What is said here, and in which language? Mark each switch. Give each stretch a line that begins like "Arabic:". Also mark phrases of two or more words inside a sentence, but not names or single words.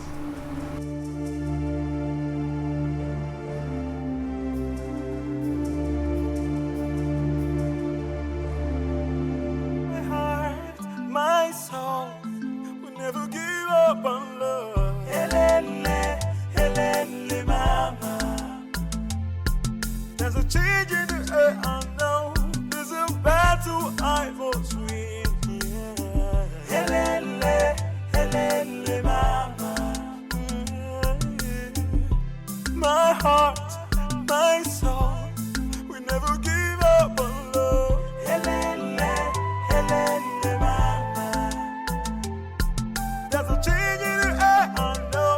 English: My heart, my soul will never give up on love.
Zulu: Helele, helele, mama.
English: There's a change in the air, I know. There's a battle I must win. Yeah.
Zulu: Helele, helele, mama.
English: My heart, my soul, we never give up on love.
Zulu: Helele, helele, mama.
English: There's a change in the air, I know.